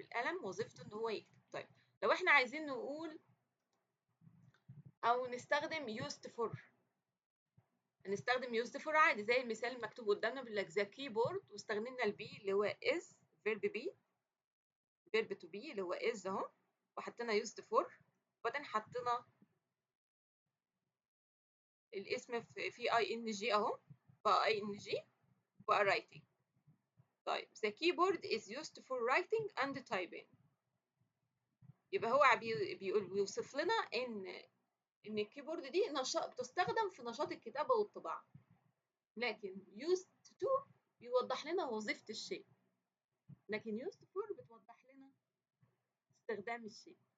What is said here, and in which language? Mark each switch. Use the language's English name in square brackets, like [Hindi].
[Arabic] القلم وظيفته إن هو يكتب. طيب لو إحنا عايزين نقول أو نستخدم used for، هنستخدم used for عادي زي المثال المكتوب قدامنا بيقول لك [English] the keyboard [Arabic] واستخدمنا البي اللي هو [English] is verb be verb to be [Arabic] اللي هو is اهو، وحطينا used for وبعدين حطينا الاسم في اي ان جي اهو، بقى اي ان جي بقى writing. طيب [English] the keyboard is used for writing and typing. [Arabic] يبقى هو بيوصف لنا ان الكيبورد دي بتستخدم في نشاط الكتابة والطباعة، لكن used to بيوضح لنا وظيفة الشيء، لكن used for بتوضح لنا استخدام الشيء.